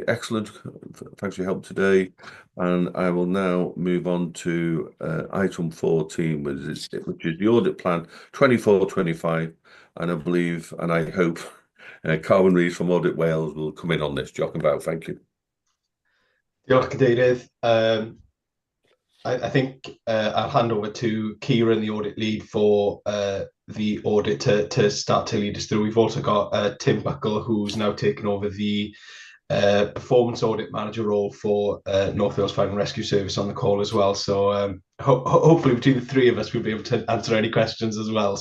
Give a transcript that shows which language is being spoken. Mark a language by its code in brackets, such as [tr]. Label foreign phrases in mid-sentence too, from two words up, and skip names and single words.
[en] Excellent. Thanks for your help today. And I will now move on to item 14, which is the audit plan 24/25. And I believe, and I hope, Carwyn Rees from Audit Wales will come in on this. Jock and Val, thank you. [cy] Diolch, Cadeirydd. [en] I think I'll hand over to Kieran, the audit lead, for the audit to start to lead us through. We've also got Tim Buckle, who's now taken over the performance audit manager role for North Wales Fire and Rescue Service on the call as well. So hopefully between the three of us, we'll be able to answer any questions as well.